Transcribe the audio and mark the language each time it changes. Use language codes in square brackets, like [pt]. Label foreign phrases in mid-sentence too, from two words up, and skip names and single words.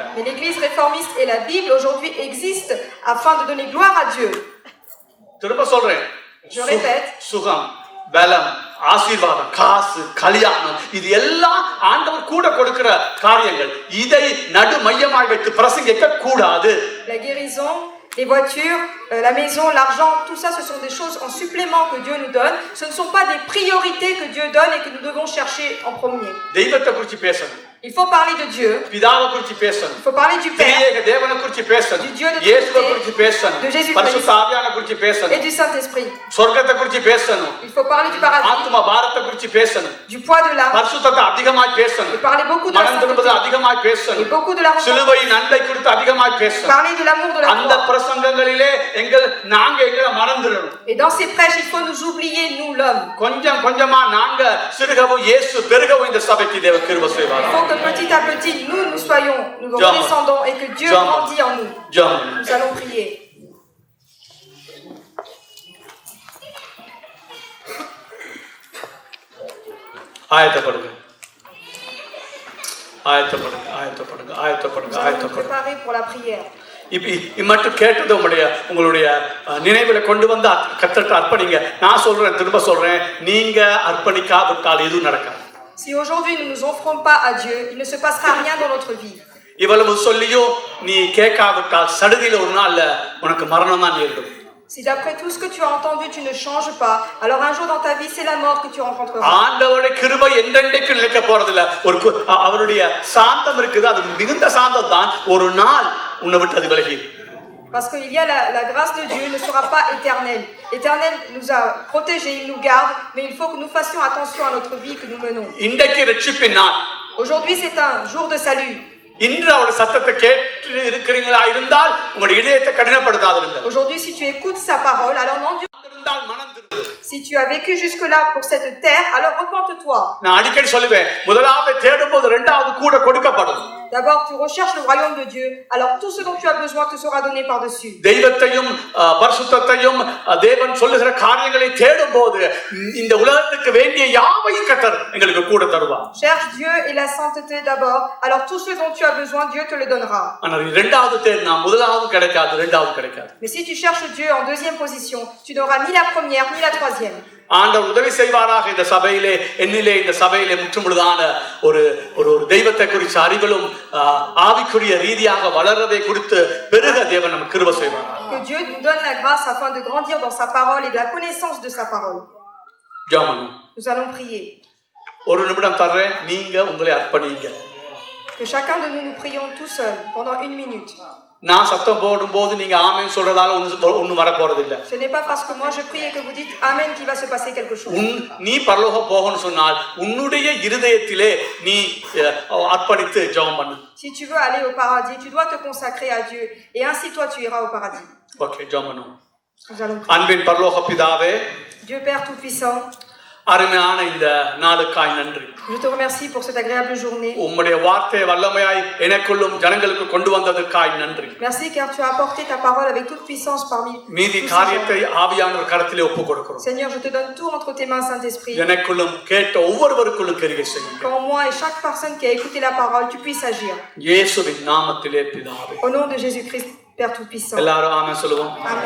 [fr] Mais l'église réformiste et la Bible aujourd'hui existent afin de donner gloire à Dieu. [ta] திரும்ப சொல்றேன், [fr] Je répète, [ta] சுகம், பலம், ஆசீர்வாதம், காசு, கல்யாணம், இது எல்லாம் ஆண்டவர் கூட கொடுக்கிற காரியங்கள். இதை நடு மையமாய் வைத்து பிரசங்கிக்க கூடாது. [fr] la guérison, les voitures, la maison, l'argent, tout ça, ce sont des choses en supplément que Dieu nous donne. Ce ne sont pas des priorités que Dieu donne et que nous devons chercher en premier. [ta] தெய்வத்தை குறித்து பேசணும். [fr] Il faut parler de Dieu. [ta] பிதாவை குறித்து பேசணும். [fr] Il faut parler du Père [ta] திரியேக தேவனை குறித்து பேசணும். [fr] Du Dieu de [ta] இயேசுவை [fr] Trinité, [ta] குறித்து பேசணும். [fr] de Jésus-Christ. [ta] பரிசுத்த ஆவியானவரை குறித்து [fr] et [ta] பேசணும். [fr] du Saint-Esprit. [ta] சொர்க்கத்தை குறித்து பேசணும். [fr] Il faut parler du paradis, [ta] ஆத்தும பாரத்தை குறித்து பேசணும். [fr] du poids de l'âme, [ta] பரிசுத்தத்தை அதிகமாய் [fr] et [ta] பேசணும். [fr] parler beaucoup de la [ta] மனம் திரும்புதல் [fr] sainteté, [ta] அதிகமாய் [fr] et [ta] பேசணும். [fr] beaucoup de la repentance, [ta] சிலுவையின் அன்பை குறித்து அதிகமாய் பேசணும். [fr] parler de l'amour de la [ta] அந்த [fr] croix. [ta] பிரசங்கங்களிலே நாங்க எங்களை மறந்துடணும். [fr] Et dans ces prêches, il faut nous oublier, nous, l'homme. [ta] கொஞ்சம் கொஞ்சமா நாங்க சிறுகவும் இயேசு பெருகவும் இந்த சபைக்கு தேவ கிருபை செய்வார். [fr] Il faut que petit à petit, nous soyons, nous Jam. descendons et que Dieu Jam. grandit en nous. [ta] ஜெபம். [fr] Nous allons prier. [ta] ஆயத்தப்படுங்க. ஆயத்தப்படுங்க. ஆயத்தப்படுங்க. ஆயத்தப்படுங்க. [fr] Nous allons nous [ta] ஆயத்தப்படுங்க. [fr] préparer pour la prière. [ta] இம்மட்டும் கேட்டது உங்களுடைய நினைவுல கொண்டு வந்து கத்தட்ட அர்ப்பணிங்க. நான் சொல்றேன், திரும்ப சொல்றேன், நீங்க அர்ப்பணிக்காவிட்டால் எதுவும் நடக்காது. [fr] Si aujourd'hui nous ne nous offrons pas à Dieu, il ne se passera rien dans notre vie. [ta] இவ்வளவு சொல்லியும் நீ கேட்காவிட்டால் சடுதியில ஒரு நாள்ல உனக்கு மரணம் தான் நேரிடும். [fr] Si d'après tout ce que tu as entendu, tu ne changes pas, alors un jour dans ta vie, c'est la mort que tu rencontreras. [ta] ஆண்டவருடைய கிருபை என்றென்றைக்கு நிலைக்க போறதில்ல. அவருடைய சாந்தம் இருக்குது, அது மிகுந்த சாந்தம் தான். ஒரு நாள் உன்னை விட்டு அது விலகி. [fr] Parce qu'il y a la grâce de Dieu ne sera pas éternelle. L'Éternel nous a protégés, il nous garde, mais il faut que nous fassions attention à notre vie que nous menons. [ta] இன்றைக்கு ரட்சிப்பின் நாள். [fr] Aujourd'hui, c'est un jour de salut. [ta] இன்று அவருடைய சத்தத்தை கேட்டு இருக்கிறீங்களா இருந்தால் உங்களுடைய இதயத்தை கடினப்படுத்தாதிருங்கள். [fr] Aujourd'hui, si tu écoutes sa parole, alors non Dieu. Si tu as vécu jusque-là pour cette terre, alors repente-toi. [ta] நான் அடிக்கடி சொல்லுவேன், முதலாவது தேடும்போது இரண்டாவது கூட கொடுக்கப்படும். [fr] D'abord, tu recherches le royaume de Dieu, alors tout ce dont tu as besoin te sera donné par-dessus. [ta] தெய்வத்தையும் பரிசுத்தத்தையும் தேவன் சொல்லுகிற காரியங்களை தேடும்போது இந்த உலகத்துக்கு வேண்டிய யாவையும் கர்த்தர் எங்களுக்கு கூட தருவார். [fr] Cherche Dieu et la sainteté d'abord, alors tout ce dont tu as besoin, Dieu te le donnera. [ta] ஆனால் இரண்டாவது தேடினா முதலாவது கிடைக்காது, இரண்டாவது கிடைக்காது. [fr] Mais si tu cherches Dieu en deuxième position, tu n'auras ni la première ni la troisième. [ta] ஆண்டவர் உதவி செய்வாராக. இந்த சபையிலே இந்த சபையிலே முற்றுமுழுதான ஒரு ஒரு தெய்வத்தை குறித்த அறிவிலும் ஆவிக்குரிய ரீதியாக வளர்றதை குறித்து பெருக தேவன் நமக்கு கிருபை செய்வார். [fr] Que Dieu nous donne la grâce afin de grandir dans sa parole et de la connaissance de sa parole. [ta] ஜெபம். [fr] Nous allons prier. [ta] ஒரு நிமிடம் தர்றேன், நீங்க உங்களை அர்ப்பணிங்க. [fr] Que chacun de nous prions tout seul pendant 1 minute. [ta] நான் சத்தம் போடும்போது நீங்க ஆமென் சொல்றதால ஒண்ணும் வர போறது இல்ல. [fr] Ce n'est pas parce que moi je prie et que vous dites amen qu'il va se passer quelque chose. [ta] நீ பரலோகம் போகணும்னு சொன்னால் உன்னுடைய இருதயத்திலே நீ அர்ப்பணித்து ஜெபம் பண்ணு. [fr] Si tu veux aller au paradis, tu dois te consacrer à Dieu et ainsi toi tu iras au paradis. [ta] ஓகே, ஜெபம் பண்ணு. [fr] Nous allons prier. [ta] அன்பின் பரலோக பிதாவே, [fr] Dieu Père tout-puissant, [ta] அருமையான இந்த நாளுக்காய் நன்றி. [fr] je te remercie pour cette agréable journée. [ta] உம்முடைய வார்த்தை வல்லமையாய் எனக்குள்ளும் ஜனங்களுக்கு கொண்டு வந்ததற்காய் நன்றி. [fr] Merci car tu as apporté ta parole avec toute puissance parmi [ta] மீதி காரியத்தை ஆவியானவர் கரத்திலே ஒப்புக்கொடுக்கிறோம். [fr] Seigneur, je te donne tout entre tes mains, Saint-Esprit. [ta] எனக்குள்ளும் கேட்ட ஒவ்வொருவருக்குள்ளும் கிரியை செய்யுங்க. [fr] Qu'en moi et chaque personne qui a écouté la parole, tu puisses agir. [ta] இயேசுவின் நாமத்திலே பிதாவே. [fr] Au nom de Jésus-Christ, Père tout-puissant. [ta] எல்லாரும் ஆமென் சொல்லுவோம். [fr] Amen.